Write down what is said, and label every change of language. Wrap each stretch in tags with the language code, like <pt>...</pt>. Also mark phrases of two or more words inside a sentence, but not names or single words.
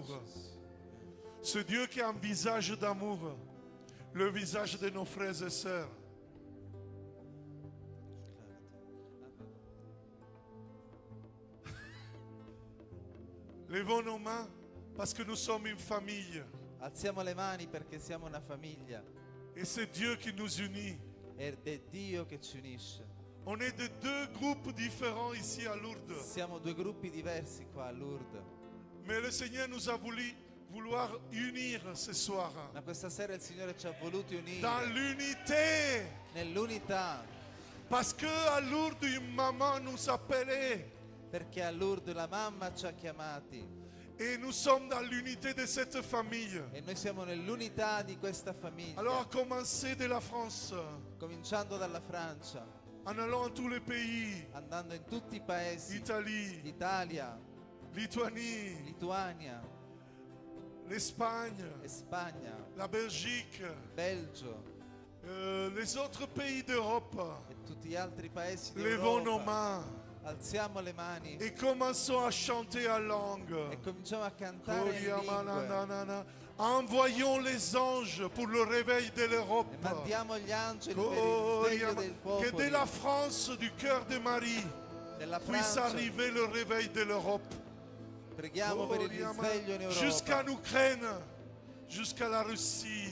<fr>Ce Dieu qui a un visage d'amour, le visage de nos frères et sœurs. Levons nos mains parce que nous sommes une famille.</fr> <it>Alziamo le mani perché siamo una famiglia.</it> <fr>Et c'est Dieu qui nous unit.</fr> <it>Ed è Dio che ci unisce.</it> <fr>On est de deux groupes différents ici à Lourdes.</fr> <it>Siamo due gruppi diversi qua a Lourdes.</it> <fr>Mais le Seigneur nous a vouloir unir ce soir.</fr> <it>Ma questa sera il Signore ci ha voluti unire</it> <fr>Dans l'unité.</fr> <it>nell'unità.</it> <fr>Parce que à Lourdes, une maman nous appelait.</fr> <it>perché a Lourdes la mamma ci ha chiamati</it> <fr>Et nous sommes dans l'unité de cette famille.</fr> <it>e noi siamo nell'unità di questa famiglia.</it> <fr>Alors, à commencer de la France,</fr> <it>Cominciando dalla Francia,</it> <fr>en allant dans tous les pays,</fr> <it>andando in tutti i paesi,</it> <fr>Italie,</fr> <it>l'Italia,</it> <fr>Lituanie,</fr> <it>Lituania,</it> <fr>l'Espagne,</fr> <it>Spagna,</it> <fr>la Belgique,</fr> <it>Belgio</it> <fr>les autres pays d'Europe.</fr> <it>e tutti gli altri paesi</it> <fr>Levons nos</fr> <it>d'Europa.</it> <fr>mains</fr> <it>Alziamo le mani</it> <fr>et commençons à chanter en langue.</fr> <it>e cominciamo a cantare in lingue</it> <fr>Envoyons les anges pour le réveil de l'Europe.</fr> <it>e mandiamo gli angeli per il risveglio del</it> <fr>Que dès la</fr> <it>popolo,</it> <fr>France, du cœur de Marie,</fr> <it>della</it> <fr>puisse</fr> <it>Francia.</it> <fr>arriver le réveil de l'Europe.</fr> <it>Preghiamo per il risveglio in</it> <fr>Jusqu'à</fr> <it>Europa,</it> <fr>l'Ukraine, jusqu'à la Russie.</fr>